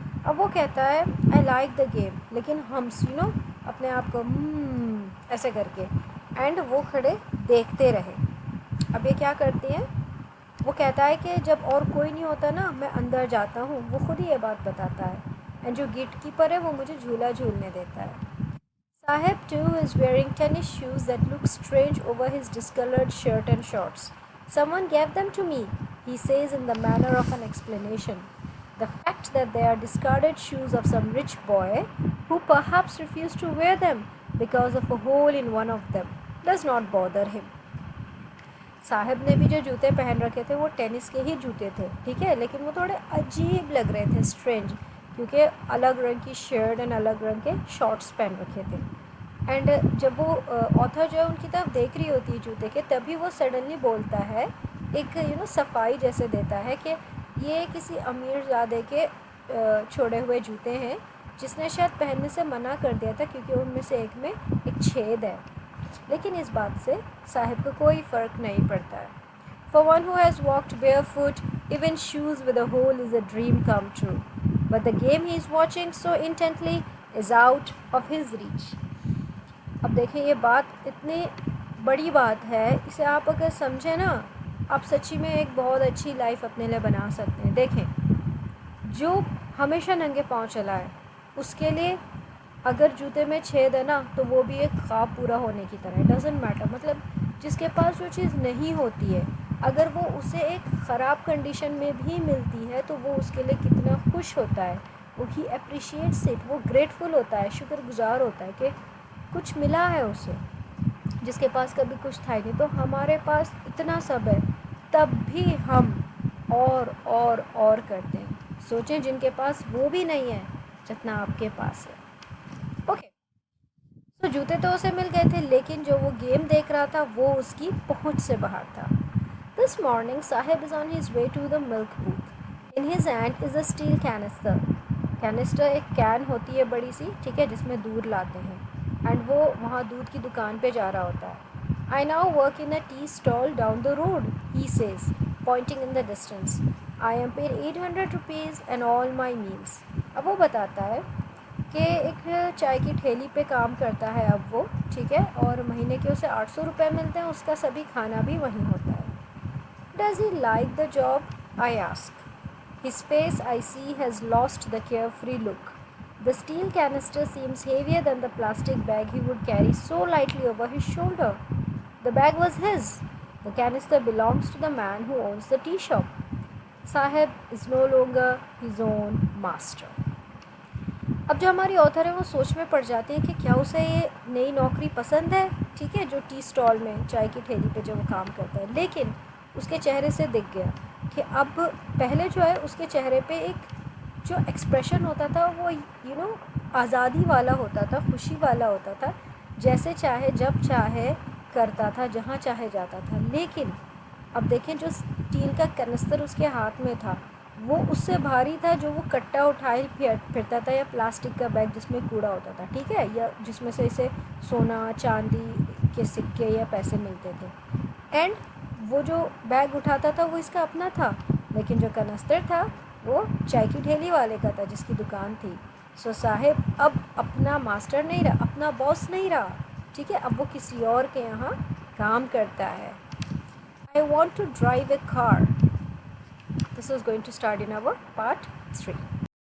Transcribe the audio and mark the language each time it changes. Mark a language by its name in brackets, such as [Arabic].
[Hindi] अब वो कहता है [English] I like the game, [Hindi] लेकिन हम अपने आप को ऐसे करके, एंड वो खड़े देखते रहे. अब ये क्या करती हैं, वो कहता है कि जब और कोई नहीं होता ना मैं अंदर जाता हूँ. वो खुद ही ये बात बताता है. एंड जो गेट कीपर है वो मुझे झूला झूलने देता है. [English] Sahib too is wearing tennis shoes that look strange over his discolored shirt and shorts. Someone gave them to me, he says in the manner of an explanation. The fact that they are discarded shoes of some rich boy who perhaps refused to wear them because of a hole in one of them does not bother him. [Hindi] Sahib ने भी जो जूते पहन रखे थे वो tennis के ही जूते थे, ठीक है, लेकिन वो थोड़े अजीब लग रहे थे, स्ट्रेंज, क्योंकि अलग रंग की शर्ट एंड अलग रंग के शॉर्ट्स पहन रखे थे. एंड जब वो ऑथर जो है उनकी तरफ देख रही होती है जूते के, तभी वो सडनली बोलता है, एक सफाई जैसे देता है कि ये किसी अमीरजादे के छोड़े हुए जूते हैं जिसने शायद पहनने से मना कर दिया था क्योंकि उनमें से एक में एक छेद है. लेकिन इस बात से साहिब को कोई फ़र्क नहीं पड़ता है. [English] For one who has walked barefoot, even shoes with a hole is a dream come true. But the game he is watching so intently is out of his reach. [Hindi] अब देखें, ये बात इतनी बड़ी बात है, इसे आप अगर समझें ना, आप सच्ची में एक बहुत अच्छी लाइफ अपने लिए बना सकते हैं. देखें, जो हमेशा नंगे पाँव चला है उसके लिए अगर जूते में छेद है ना तो वो भी एक ख्वाब पूरा होने की तरह है. [English] doesn't matter, [Hindi] मतलब जिसके पास जो चीज़ नहीं होती है अगर वो उसे एक ख़राब कंडीशन में भी मिलती है तो वो उसके लिए कितना खुश होता है. वो ही [English] appreciates it, [Hindi] वो ग्रेटफुल होता है, शुक्रगुजार होता है कि कुछ मिला है उसे, जिसके पास कभी कुछ था ही नहीं. तो हमारे पास इतना सब है तब भी हम और करते हैं. सोचें जिनके पास वो भी नहीं है जितना आपके पास है. ओके, तो जूते तो उसे मिल गए थे, लेकिन जो वो गेम देख रहा था वो उसकी पहुंच से बाहर था. [English] This morning, Sahib is on his way to the milk booth. In his hand is a steel canister. [Hindi] Canister एक कैन होती है बड़ी सी, ठीक है, जिसमें दूध लाते हैं. एंड वो वहाँ दूध की दुकान पे जा रहा होता है. [English] I now work in a tea stall down the road, he says, pointing in the distance. I am paid 800 rupees and all my meals. [Hindi] अब वो बताता है कि एक चाय की ठेली पे काम करता है अब वो, ठीक है, और महीने के उसे 800 रुपये मिलते हैं, उसका सभी खाना भी वहीं होता है. [English] Does he like the job? I ask. His face, I see, has lost the carefree look. The steel canister seems heavier than the plastic bag he would carry so lightly over his shoulder. The bag was his. The canister belongs to the man who owns the tea shop. Sahib is no longer his own master. [Hindi] अब जो हमारी author है वो सोच में पड़ जाती है कि क्या उसे ये नई नौकरी पसंद है, ठीक है, जो टी स्टॉल में चाय की ठेली पे जो वो काम करता है. लेकिन उसके चेहरे से दिख गया कि अब पहले जो है उसके चेहरे पे एक जो एक्सप्रेशन होता था वो आज़ादी वाला होता था, खुशी वाला होता था, जैसे चाहे जब चाहे करता था, जहाँ चाहे जाता था. लेकिन अब देखें, जो स्टील का कैनिस्टर उसके हाथ में था वो उससे भारी था जो वो कट्टा उठाए फिरता था, या प्लास्टिक का बैग जिसमें कूड़ा होता था, ठीक है, या जिसमें से इसे सोना चांदी के सिक्के या पैसे मिलते थे। एंड वो जो बैग उठाता था वो इसका अपना था, लेकिन जो कनस्तर था वो चाय की ठेली वाले का था, जिसकी दुकान थी। सो साहिब अब अपना मास्टर नहीं रहा, अपना बॉस नहीं रहा, ठीक है, अब वो किसी और के यहाँ काम करता है। [English] I want to drive a car. This is going to start in our part 3.